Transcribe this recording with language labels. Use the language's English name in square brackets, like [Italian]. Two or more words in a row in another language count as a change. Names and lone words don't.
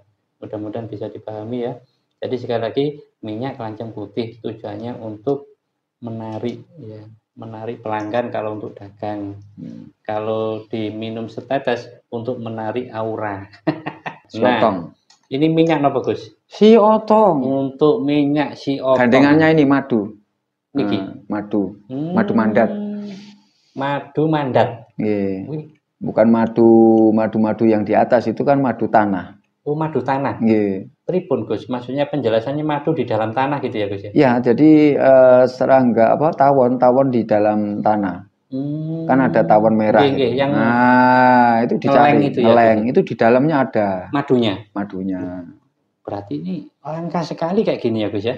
[Indonesian] Mudah-mudahan bisa dipahami ya. Jadi sekali lagi minyak kelanceng putih tujuannya untuk menarik pelanggan kalau untuk dagang. Kalau diminum setetes untuk menarik aura. Siotong. Ini minyak apa, Gus? Siotong. Untuk minyak siotong. Gandengannya ini madu. Niki. Madu. Madu mandat. Madu mandat. Nggih. Bukan madu yang di atas, itu kan madu tanah. Oh, madu tanah. Nggih. Pripun, Gus? Maksudnya penjelasannya madu di dalam tanah gitu ya, Gus ya? Ya, jadi serangga tawon di dalam tanah. Kan ada tawon merah gitu. Yang itu dicari, itu ya, ngeleng. Itu di dalamnya ada madunya. Berarti ini langka sekali kayak gini ya, Gus ya?